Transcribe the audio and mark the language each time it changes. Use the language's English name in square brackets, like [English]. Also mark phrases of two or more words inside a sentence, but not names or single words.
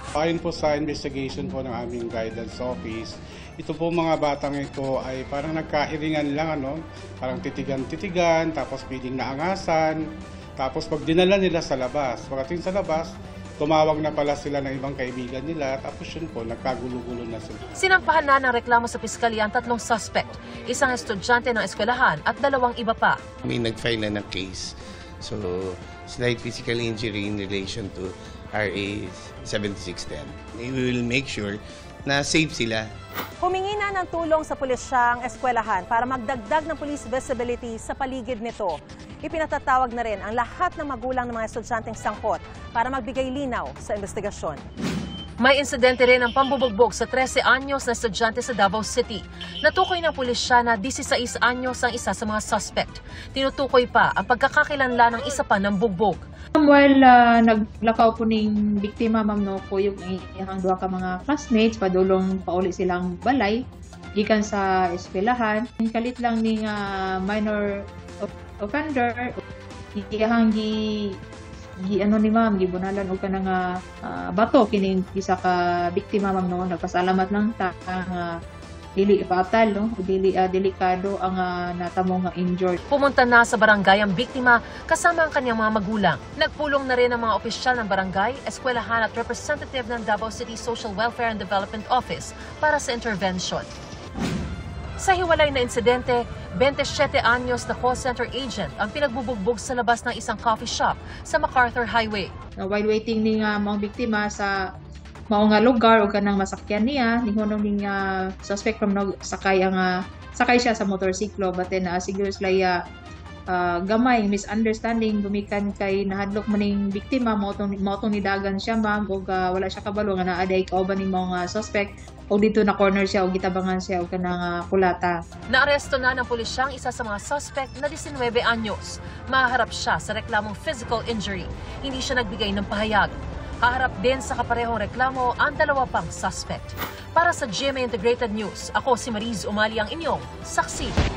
[Filipino] Ayon po sa investigation po ng aming [English] guidance office, [Filipino] ito po mga batang ito ay parang nagkairingan lang, parang titigan-titigan, tapos piling na angasan, tapos pag dinala nila sa labas, pagdating sa labas, tumawag na pala sila ng ibang kaibigan nila, tapos yun po, nagkagulo-gulo na sila. Sinampahan na ng reklamo sa piskalya ang 3 suspect, isang estudyante ng eskwelahan at 2 iba pa. May nag-file na ng case. [English] So, slight physical injury in relation to RA 7610. We will make sure na safe sila. [Filipino] Humingi na ng tulong sa pulisyang eskwelahan para magdagdag ng [English] police visibility [Filipino] sa paligid nito. Ipinatatawag na rin ang lahat ng magulang ng mga estudyanteng sangkot para magbigay linaw sa investigasyon. May insidente rin ang pambubugbog sa 13 anyos na estudyante sa Davao City. Natukoy ng pulisya na 16 anyos ang isa sa mga suspect. Tinutukoy pa ang pagkakakilanlan ng isa pa ng bugbog. [Cebuano] While naglakaw po ning biktima, ma'am, ko yung iyang 2 ka mga classmates, padulong pauli silang balay, gikan sa eskwelahan. Kalit lang ning minor offender, iyang ni ma'am, gibunalan og kanang bato kining isa ka biktima, ma'am, nagpasalamat lang ta ang dili fatal, dili delikado ang natamo nga injured. [Filipino] Pumunta na sa barangay ang biktima kasama ang kanyang mga magulang. Nagpulong na rin ang mga opisyal ng barangay, eskwelahan at representative ng Davao City Social Welfare and Development Office para sa intervention. Sa hiwalay na insidente, 27 anyos na [English] call center agent [Filipino] ang pinagbubugbog sa labas ng isang [English] coffee shop [Filipino] sa MacArthur Highway. [Cebuano] While waiting ning mga biktima sa mao nga lugar o kanang masakyan niya, ningonong ning suspect from sakay siya sa motorsiklo, [English] but then [Cebuano] siguro sila gamay misunderstanding gumikan kay nahadlok maning biktima mao tong nidagan siya, ma'am, og wala siya kabalo nga naaday kauban ning mga suspect o dito na corner siya o gitabangan siya o kanang kulata. [Filipino] Naaresto na ng pulisyang isa sa mga suspect na 19 anyos. Maharap siya sa reklamong [English] physical injury. [Filipino] Hindi siya nagbigay ng pahayag. Kaharap din sa kaparehong reklamo ang 2 pang suspect. Para sa GMA Integrated News, ako si Mariz Umali ang inyong saksi.